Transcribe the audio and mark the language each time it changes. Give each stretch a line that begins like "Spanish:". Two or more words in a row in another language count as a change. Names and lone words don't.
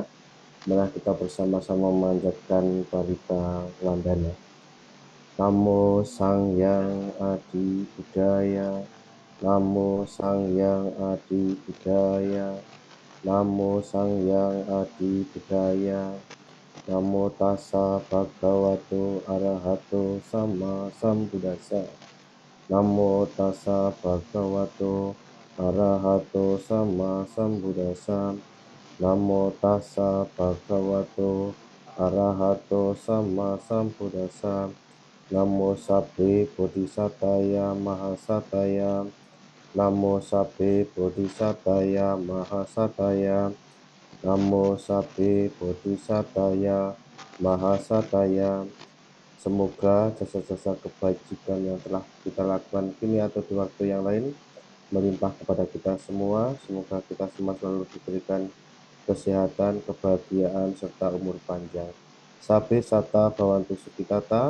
Indonesian: Mari kita bersama-sama memanjatkan Barita Wandana.
Kawi: Namo Sang Yang Adi Budaya, Namo Sang Yang Adi Budaya, Namo Sang Yang Adi Budaya,
Pali: Namo Tassa Bhagavato Arahato Sama Sambuddhassa, Namo Tassa Bhagavato Arahato Sama Sambuddhassa, Namo Tassa Bhagavato Arahato Sama Sambuddhassa, Namo Sabbe Bodhisataya Mahasataya, Namo Sabbe Bodhisataya Mahasataya, Namo Sabbe Bodhisataya Mahasataya.
Indonesian: Semoga jasa-jasa kebajikan yang telah kita lakukan kini atau di waktu yang lain melimpah kepada kita semua. Semoga kita semua selalu diberikan kesehatan, kebahagiaan, serta umur panjang.
Pali: Sabbe Sata Bhavantu Sukhitata.